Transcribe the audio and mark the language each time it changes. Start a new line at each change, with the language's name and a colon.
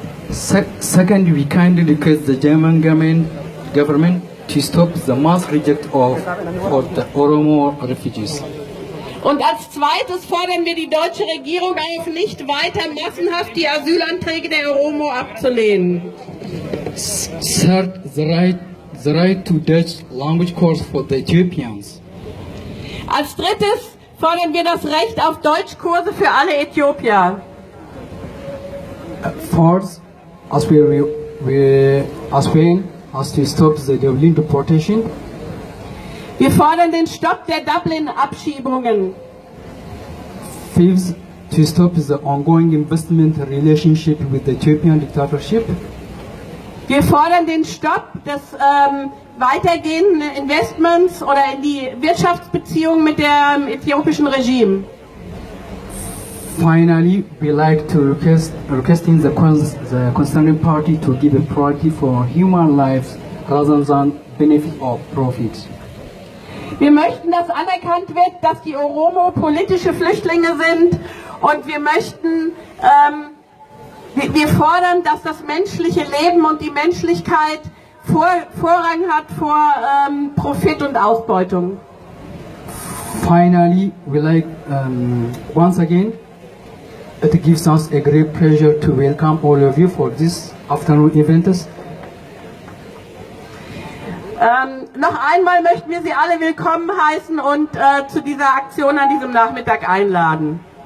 English: Second, we kindly request the German government to stop the mass reject of the Oromo refugees.
German: Und als zweites fordern wir die deutsche Regierung auf, nicht weiter massenhaft die Asylanträge der Oromo abzulehnen.
English: Third, the right to Dutch language course for the Ethiopians.
German: Als drittes fordern wir das Recht auf Deutschkurse für alle Äthiopier.
English: Fourth, as well as to stop the Dublin deportation.
German: Wir fordern den Stopp der Dublin-Abschiebungen.
English: Fifth, to stop the ongoing investment relationship with the Ethiopian dictatorship.
German: Wir fordern den Stopp des weitergehenden Investments oder in die Wirtschaftsbeziehungen mit dem äthiopischen Regime.
English: Finally, we like to requesting the concerning party to give a priority for human lives rather than benefit of profit.
German: Wir möchten, dass anerkannt wird, dass die Oromo politische Flüchtlinge sind und wir möchten, wir fordern, dass das menschliche Leben und die Menschlichkeit Vorrang hat vor Profit und Ausbeutung.
English: Finally, we like once again, it gives us a great pleasure to welcome all of you for this afternoon event.
German: Noch einmal möchten wir Sie alle willkommen heißen und zu dieser Aktion an diesem Nachmittag einladen.